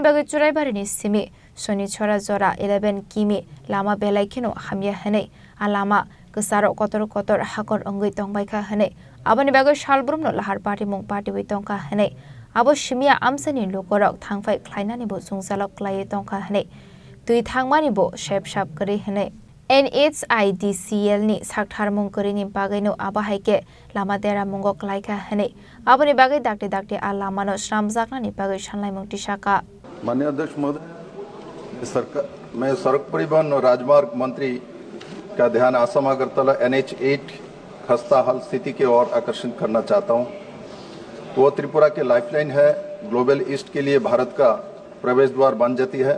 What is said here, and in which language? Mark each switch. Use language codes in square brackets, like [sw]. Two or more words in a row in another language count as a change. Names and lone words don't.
[brx] बागै चुराइबारिनि सिमि शनिश्वरा जरा 11 किमि लामा बेलाखिनो हामिया हनै आ लामा गोसारो कतर कतर हाकर अंगै तंबायखा हनै आबानि बागै सालब्रुमनो लाहार पार्टी मुं पार्टी बै तंका हनै आबो सिमिया आमसानि लोगरक थांबाय ख्लायनानिबो सुंजालक क्लायै तंका हनै दुइ थांमानिबो शेप शाप करि हनै NHIDCL नि साकथार मुं करिनि बागैनो आबाहायके लामा देरा मुंगो क्लायका हनै आबानि बागै दाक्टे दाक्टे आ लामानो श्रामजागनानि बागै सानलाय मुं तिसाका [hi] माननीय अध्यक्ष महोदय मैं सड़क परिवहन और राजमार्ग मंत्री का ध्यान असम अगरतला NH8 खस्ता हाल स्थिति की ओर आकर्षित करना चाहता हूं। वो त्रिपुरा के लाइफलाइन है, ग्लोबल ईस्ट के लिए भारत का प्रवेश द्वार बन जाती है।